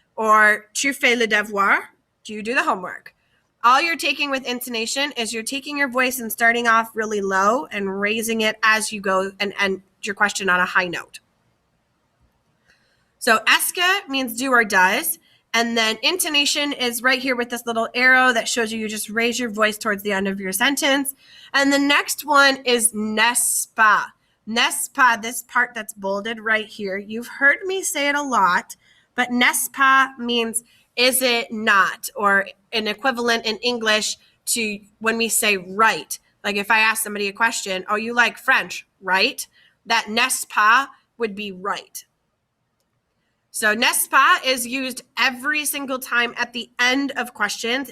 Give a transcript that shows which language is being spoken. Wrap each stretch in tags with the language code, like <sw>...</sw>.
<en>Or,</en> <fr>tu fais le devoir,</fr> <en>do you do the homework? All you're taking with intonation is you're taking your voice and starting off really low and raising it as you go and end your question on a high note. So est-ce que means do or does, and then intonation is right here with this little arrow that shows you just raise your voice towards the end of your sentence. And the next one is n'est-ce pas. N'est-ce pas, this part that's bolded right here. You've heard me say it a lot, but n'est-ce pas means is it not, or an equivalent in English to when we say right. Like if I ask somebody a question, oh, you like French, right? That n'est-ce pas would be right. So n'est-ce pas is used every single time at the end of questions.</en>